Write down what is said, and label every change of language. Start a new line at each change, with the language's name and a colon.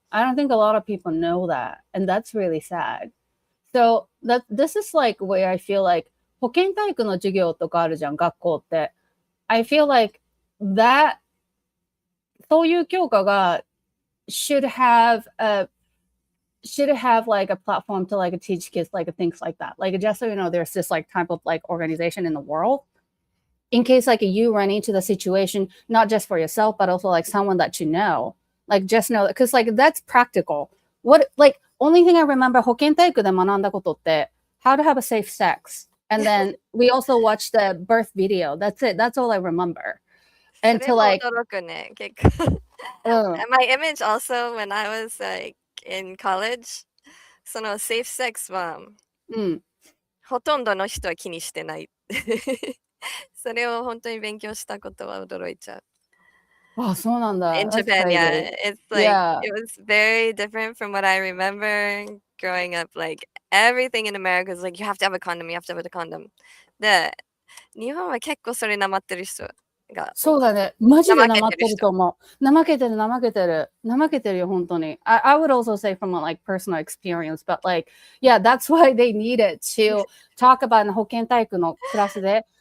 English: I don't think a lot of people know that, and that's really sad. So this is like where I feel like
Japanese: 保健体育の授業とかあるじゃん、学校って。
English: I feel like that
Japanese: そういう教科が
English: should have like a platform to like teach kids like things like that. Like just so you know, there's this like type of like organization in the world. in case like you run into the situation, not just for yourself, but also like someone that you know. Like just know that, because like that's practical. What like only thing I remember
Japanese: 保健体育で学んだことって
English: how to have a safe sex. And then we also watched the birth video. That's it. That's all I remember. And to like
Japanese: それも驚くね、結構。
English: My image also when I was like in college, その safe sex
Japanese: は、ほとんどの人は気にしてない。それを本当に勉強したことは驚いちゃう。あ、そうなんだ。
English: In That's Japan, crazy. yeah, it's like Yeah. it was very different from what I remember growing up. Like everything in America is like you have to have a condom, you have to have a condom.
Japanese: で、日本は結構それなまってる人が。そうだね。マジでなまってると思う。怠けてる、怠けてる。怠けてるよ、本当に。
English: I would also say from like personal experience, but like, yeah, that's why they need it to talk about
Japanese: 保健体育のクラスで。